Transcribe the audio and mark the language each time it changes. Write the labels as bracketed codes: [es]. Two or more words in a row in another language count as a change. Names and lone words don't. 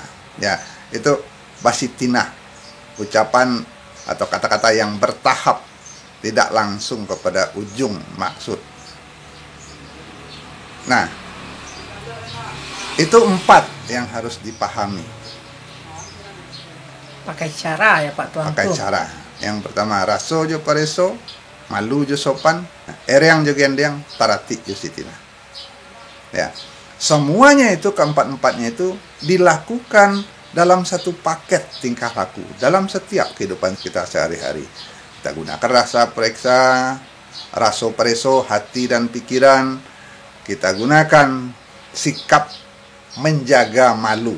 [id] Ya, itu basitinah, ucapan atau kata-kata yang bertahap, tidak langsung kepada ujung maksud. Nah, itu 4 yang harus dipahami. Pakai cara ya Pak Tuanku. Pakai cara. Yang pertama, [min] raso jo pareso, malu jo sopan, ereang jo gendeng, tarati jo sitina. [id] Ya, semuanya itu, keempat-empatnya itu dilakukan dalam satu paket tingkah laku dalam setiap kehidupan kita sehari-hari. Kita gunakan rasa periksa, [min] raso pareso, [id] hati dan pikiran. Kita gunakan sikap menjaga malu.